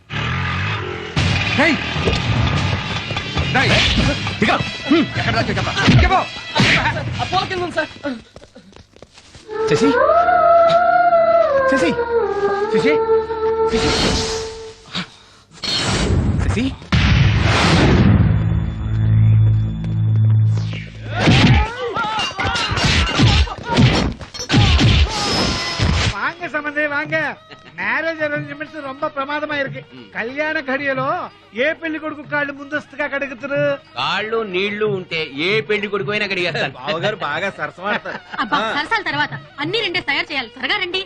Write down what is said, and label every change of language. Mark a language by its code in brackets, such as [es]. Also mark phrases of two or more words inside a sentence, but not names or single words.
[te] ఎక్కడ దాకా చెప్పరా? చెప్పు. శశి శశి శశి శశి [ta] வாங்க சம்பந்தே வாங்க. [en] marriage arrangements [ta] ரொம்ப பிரமாதமா இருக்கு. [te] கல்யாண கடியలో ఏ పెళ్లి కొడుకు కాళ్ళు ముందస్తుగా కడుగుతారు. కాళ్ళు నీళ్లు ఉంటే ఏ పెళ్లి కొడుకు అయినా కడిగేస్తాను. బావగారు బాగా సరసమాడతారు. అబ్బా, సరసాల తర్వాత అన్ని 2 తయారు చేయాలి. త్వరగా రండి.